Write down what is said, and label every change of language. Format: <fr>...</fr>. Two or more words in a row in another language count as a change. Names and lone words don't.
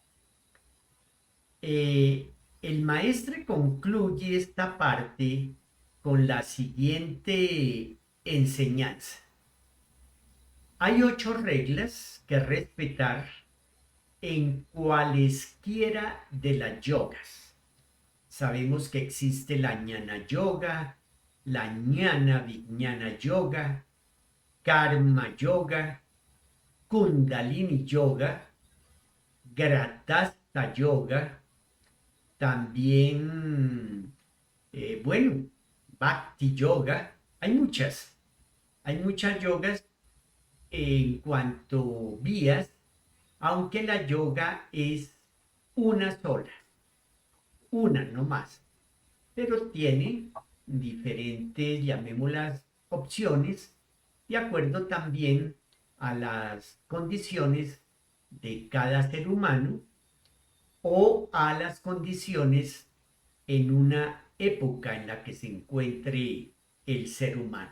<es>El maestre concluye esta parte con la siguiente enseñanza. Hay 8 reglas que respetar en cualesquiera de las yogas. Sabemos que existe la Jnana Yoga, la Jnana Vijnana Yoga, Karma Yoga, Kundalini Yoga, Gratasta Yoga, también, bueno, Bhakti Yoga. Hay muchas yogas en cuanto vías, aunque la yoga es una sola, una no más, pero tiene diferentes, llamémoslas, opciones, de acuerdo también a las condiciones de cada ser humano o a las condiciones en una época en la que se encuentre el ser humano.</es>